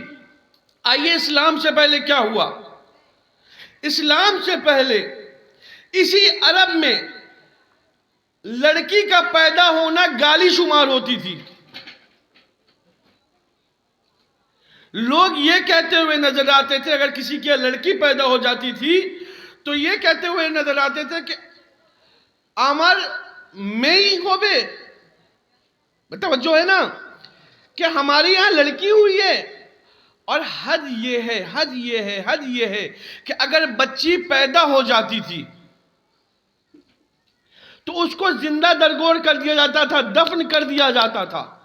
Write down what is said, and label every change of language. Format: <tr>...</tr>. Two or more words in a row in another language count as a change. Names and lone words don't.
<ur>آئیے اسلام سے پہلے کیا ہوا؟ اسلام سے پہلے اسی عرب میں لڑکی کا پیدا ہونا گالی شمار ہوتی تھی. لوگ یہ کہتے ہوئے نظر آتے تھے، اگر کسی کی لڑکی پیدا ہو جاتی تھی تو یہ کہتے ہوئے نظر آتے تھے کہ</ur> <bn>আমার মেয়ে হবে.</bn> <ur>توجہ ہے نا کہ ہماری یہاں لڑکی ہوئی ہے. اور حد یہ ہے کہ اگر بچی پیدا ہو جاتی تھی تو اس کو زندہ درگور کر دیا جاتا تھا، دفن کر دیا جاتا تھا.</ur>